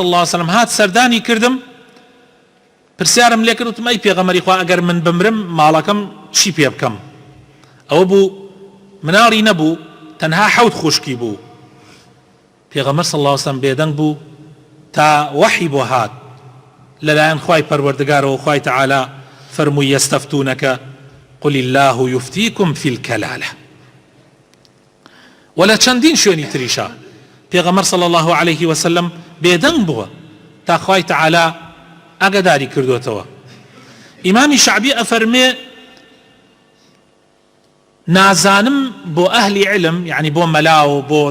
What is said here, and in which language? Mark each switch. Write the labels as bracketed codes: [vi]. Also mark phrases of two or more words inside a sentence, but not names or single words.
[ar] الله عليه وسلم [ckb] هات سەردانی کردم پرسیارم لێ کرد وتم ئەی پێغەمبەری خوا ئەگەر من بمرم ماڵەکەم چی پێ بکەم ئەوە بوو مناڵی نەبوو تەنها حەوت خوشکی بوو پێغەمبەر [ar] صلی الله عليه وسلم [ckb] بێدەنگ بوو تا وەحی بۆ هات لەلایەن خوای پەروەردگارەوە خوای تەعالا فەرمووی یەستەفتونەکە [ar] قل الله يفتيكم في الكلالة [ckb] ولا چەندین شوێنی تریشا پێغەمبەر [ar] صلی الله عليه وسلم [ckb] بێدەنگ بووە تا خوای تەعالا ئاگاداری کردوێتەوە ئیمامی شەعبی ئەفەرمێ نازانم بۆ ئەهلی علم یعنی بۆ مەلا و بۆ